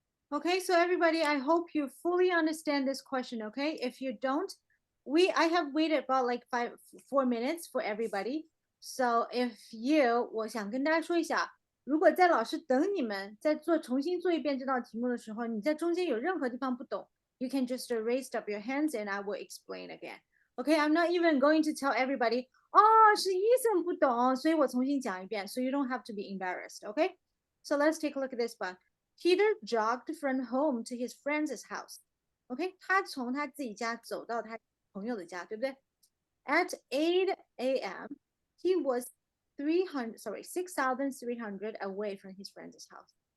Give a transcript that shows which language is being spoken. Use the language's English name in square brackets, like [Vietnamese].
[English] Okay, so everybody, I hope you fully understand this question. Okay, if you don't, I have waited about like 4 minutes for everybody. So if you, [Chinese] 我想跟大家说一下，如果在老师等你们在重新做一遍这道题目的时候，你在中间有任何地方不懂， [English] you can just raise up your hands and I will explain again. Okay, I'm not even going to tell everybody. [Chinese] 哦，是 Ethan 不懂，所以我重新讲一遍。 [English] So you don't have to be embarrassed. Okay, so let's take a look at this one. Peter jogged from home to his friend's house. OK， [Chinese] 他从他自己家走到他朋友的家，对不对？ [English] At 8 a.m., he was 6,300 away from his friend's house.